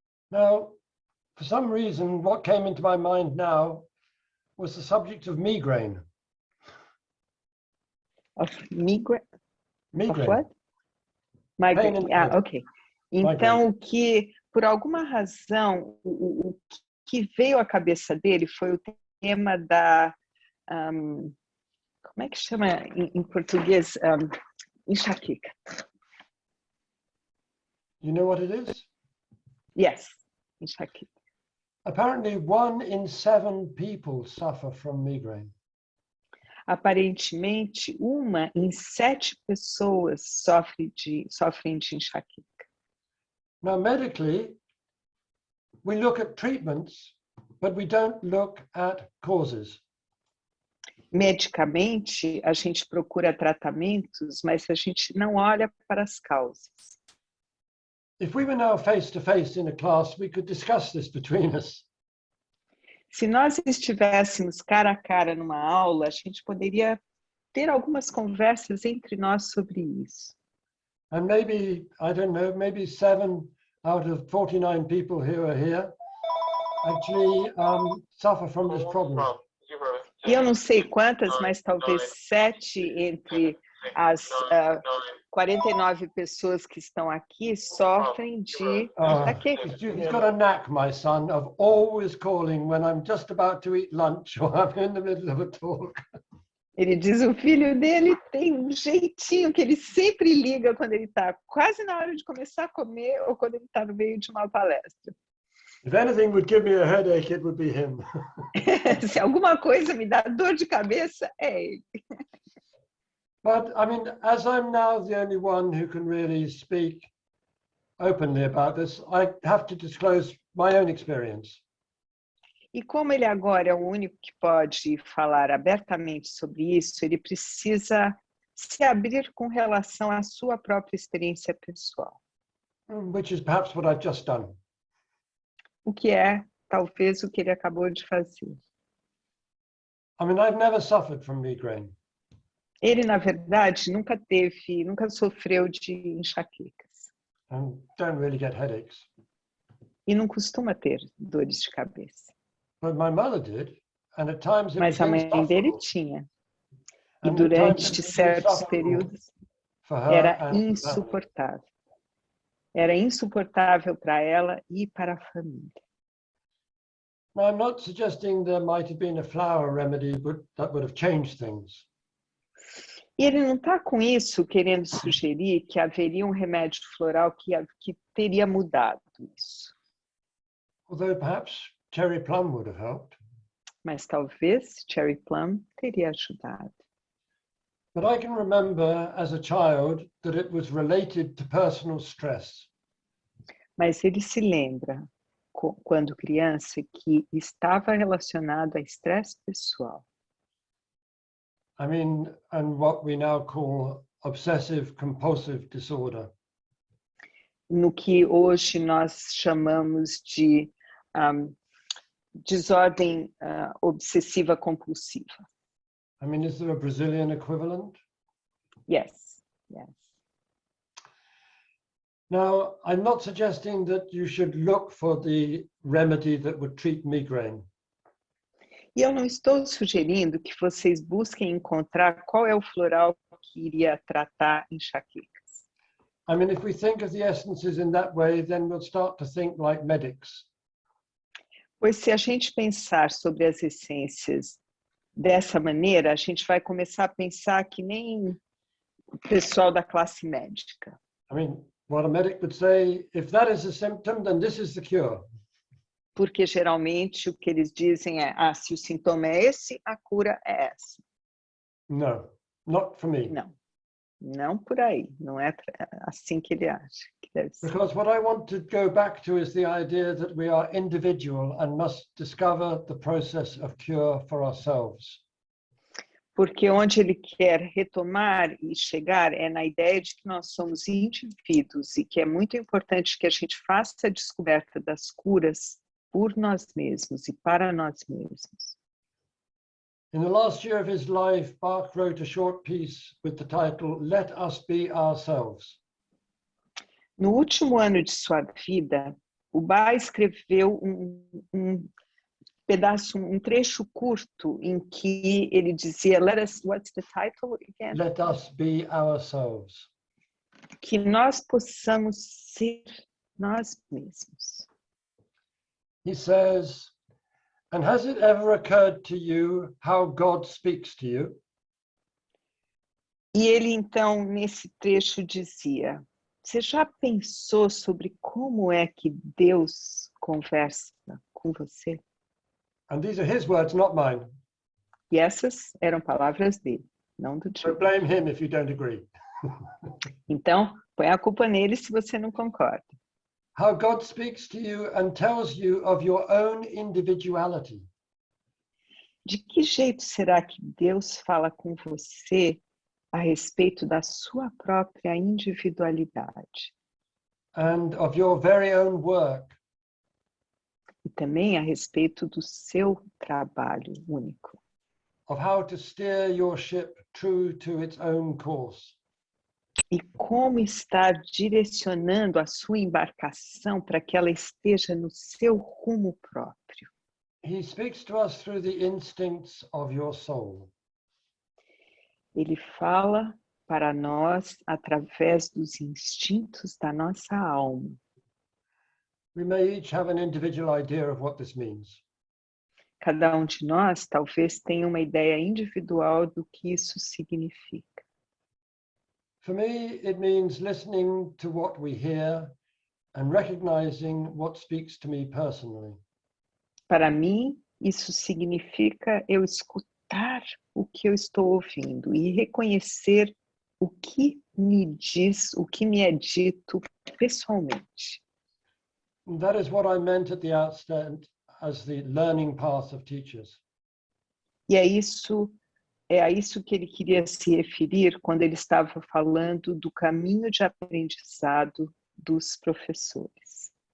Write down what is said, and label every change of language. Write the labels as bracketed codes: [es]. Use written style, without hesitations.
[en] Now, for some reason, what came into my mind now was the subject of migraine. Of migraine? Migraine. Of what? Migraine. Ah, ok. [pt] Então, o que, por alguma razão, o que veio à cabeça dele foi o tema da... como é que chama em português? Enxaqueca. [en] You know what it is? Yes, enxaqueca. Apparently 1 in 7 people suffer from migraine. [pt] Aparentemente, 1 em 7 pessoas sofrem de enxaqueca. [en] Now, medically, we look at treatments, but we don't look at causes. [pt] Medicamente, a gente procura tratamentos, mas a gente não olha para as causas. [en] If we were now face to face in a class, we could discuss this between us. [pt] Se nós estivéssemos cara a cara numa aula, a gente poderia ter algumas conversas entre nós sobre isso. [en] And maybe, I don't know, maybe 7 out of 49 people who are here actually suffer from this problem. [pt] E eu não sei quantas, mas talvez 7 entre as 49 pessoas que estão aqui sofrem de enxaqueca. [en] He's got a knack, my son, of always calling when I'm just about to eat lunch or I'm in the middle of a talk. [pt] Ele diz, o filho dele tem um jeitinho que ele sempre liga quando ele está quase na hora de começar a comer ou quando ele está no meio de uma palestra. [en] If anything would give me a headache, it would be him. [pt] Se alguma coisa me dá dor de cabeça, é ele. [en] But I mean, as I'm now the only one who can really speak openly about this, I have to disclose my own experience. [pt] E como ele agora é o único que pode falar abertamente sobre isso, ele precisa se abrir com relação à sua própria experiência pessoal. [en] Which is perhaps what I've just done. [pt] O que é, talvez, o que ele acabou de fazer. [en] I mean, I've never suffered from migraine. [pt] Ele, na verdade, nunca sofreu de enxaquecas. [en] And don't really get headaches. [pt] E não costuma ter dores de cabeça. [en] But my mother did, and at times it [pt] Mas [en] was [pt] a mãe dele [en] insufferable. [pt] tinha. E [en] And at times [pt] durante [en] it was [pt] certos [en] insufferable [pt] períodos [en] for her [pt] era [en] and for family. [pt] insuportável. Era insuportável para ela e para a família. [en] Now, I'm not suggesting there might have been a flower remedy that would have changed things. [pt] E ele não está com isso querendo sugerir que haveria um remédio floral que teria mudado isso. [en] Although perhaps cherry plum would have helped. [pt] Mas talvez cherry plum teria ajudado. [en] But I can remember as a child that it was related to personal stress. [pt] Mas ele se lembra, quando criança, que estava relacionado a estresse pessoal. [en] I mean, and what we now call obsessive compulsive disorder. [pt] No que hoje nós chamamos de desordem obsessiva compulsiva. [en] I mean, is there a Brazilian equivalent? Yes, yes. Now, I'm not suggesting that you should look for the remedy that would treat migraine. [pt] E eu não estou sugerindo que vocês busquem encontrar qual é o floral que iria tratar enxaquecas. [en] I mean, if we think of the essences in that way, then we'll start to think like medics. [pt] Pois se a gente pensar sobre as essências dessa maneira, a gente vai começar a pensar que nem o pessoal da classe médica. [en] I mean, what a medic would say, if that is a symptom, then this is the cure. [pt] Porque geralmente o que eles dizem é, se o sintoma é esse, a cura é essa. [en] No, not for me. [pt] Não, não por aí, não é assim que ele acha que deve ser. [en] Because what I want to go back to is the idea that we are individual and must discover the process of cure for ourselves. [pt] Porque onde ele quer retomar e chegar é na ideia de que nós somos indivíduos e que é muito importante que a gente faça a descoberta das curas por nós mesmos e para nós mesmos. [en] In the last year of his life, Bach wrote a short piece with the title, Let Us Be Ourselves. [pt] No último ano de sua vida, o Bach escreveu um pedaço, um trecho curto em que ele dizia, [en] what's the title again? Let us be ourselves. [pt] Que nós possamos ser nós mesmos. [en] He says, and has it ever occurred to you how God speaks to you? [pt] E ele então, nesse trecho, dizia, você já pensou sobre como é que Deus conversa com você? [en] And these are his words, not mine. [pt] E essas eram palavras dele, não do [en] So [pt] Julian. [en] blame him if you don't agree. [pt] Então, põe a culpa nele se você não concorda. [en] How God speaks to you and tells you of your own individuality. [pt] De que jeito será que Deus fala com você a respeito da sua própria individualidade? [en] And of your very own work. [pt] E também a respeito do seu trabalho único. [en] Of how to steer your ship true to its own course. [pt] E como estar direcionando a sua embarcação para que ela esteja no seu rumo próprio. [en] He speaks to us through the instincts of your soul. [pt] Ele fala para nós através dos instintos da nossa alma. [en] We may each have an individual idea of what this means. [pt] Cada um de nós talvez tenha uma ideia individual do que isso significa. [en] For me, it means listening to what we hear and recognizing what speaks to me personally. [pt] Para mim, isso significa eu escutar o que eu estou ouvindo e reconhecer o que me diz, o que me é dito pessoalmente. [en] And that is what I meant at the outset as the learning path of teachers. [pt] E é a isso que ele queria se referir quando ele estava falando do caminho de aprendizado dos professores.